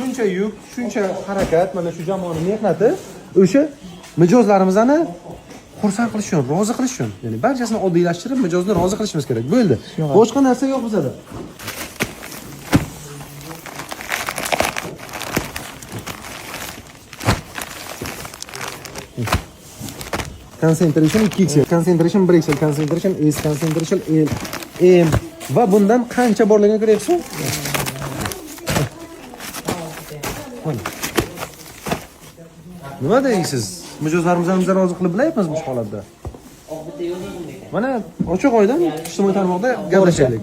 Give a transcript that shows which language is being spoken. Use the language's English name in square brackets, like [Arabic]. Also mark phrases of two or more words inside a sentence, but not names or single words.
[Uzbek] shuncha yuk, shuncha harakat, mana shu jamoaning mehnati o'sha mijozlarimizni xursand qilish uchun, rozi qilish uchun. Ya'ni barchasini oddiylashtirib, mijozni rozi qilishimiz kerak. Bo'ldi. Boshqa narsa yo'q bizda. Concentration 2x, concentration 1x, concentration S, concentration L, M va bundan qancha borligini ko'ryapsiz? Nima deysiz? Mijozlarimizni rozi qilib bilayapmiz bu holatda. Mana ochiq oydin ijtimoiy tarmoqda gaplashaylik.